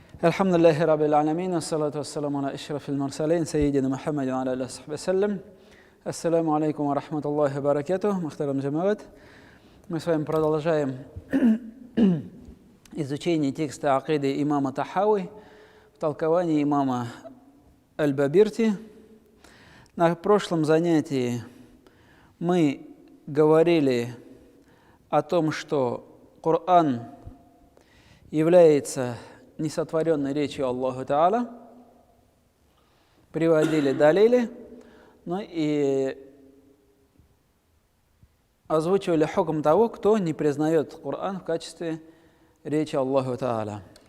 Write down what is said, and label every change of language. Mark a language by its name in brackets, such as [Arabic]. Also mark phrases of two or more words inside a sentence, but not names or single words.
[Arabic] الحمد لله رب العالمين، الصلاة والسلام على أشرف المرسلين، سيدنا محمد على عليه والسلام. السلام عليكم ورحمة الله وبركاته، محترم جماعة. [Russian] Мы с вами продолжаем изучение текста акиды имама Тахави в толковании имама Аль-Бабирти. На прошлом занятии мы говорили о том, что Коран является несотворенной речью Аллаху Та'аля, приводили далили, ну и озвучивали хукм того, кто не признает Коран в качестве речи Аллаху Та'аля.